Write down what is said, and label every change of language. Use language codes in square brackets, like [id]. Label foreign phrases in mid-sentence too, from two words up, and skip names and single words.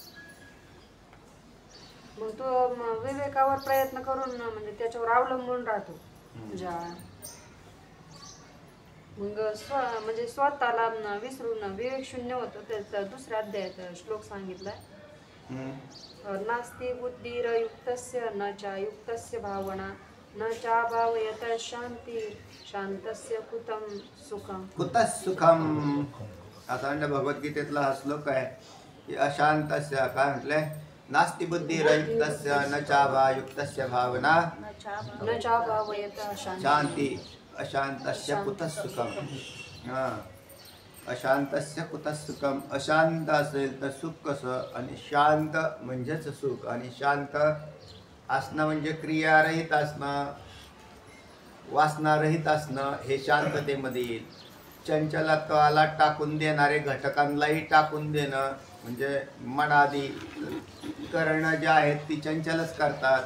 [mr] मग तो विवेकावर प्रयत्न करून म्हणजे त्याच्यावर अवलंबून राहतो. मग म्हणजे स्वतःला विसरून विवेक शून्य होतो. त्याचा दुसऱ्या अध्यायात श्लोक सांगितलाय. [sa] नास्ति बुद्धिरयुक्तस्य न च युक्तस्य भावना न चाभावयत शांती शांतस्य कुतं सुखम. कुतः सुखम [mr] असा भगवद्गीतेतला हा श्लोक आहे की अशांतस्य काय म्हटलंय? [sa] नास्ति बुद्धिरयुक्तस्य न चाभायुक्तस्य भावना न चाभावयत शांती अशांतस्य कुतः सुखम. हा अशांतस्य कुतः सुखम. [mr] अशांत असेल तर सुख कसं? आणि शांत म्हणजेच सुख. आणि शांत असणं म्हणजे क्रियारहित असणं, वासनारहित असणं हे शांततेमध्ये येईल. चंचलत्वाला टाकून देणारे घटकांनाही टाकून देणं म्हणजे मनादी करणं जे आहेत ती चंचलच करतात.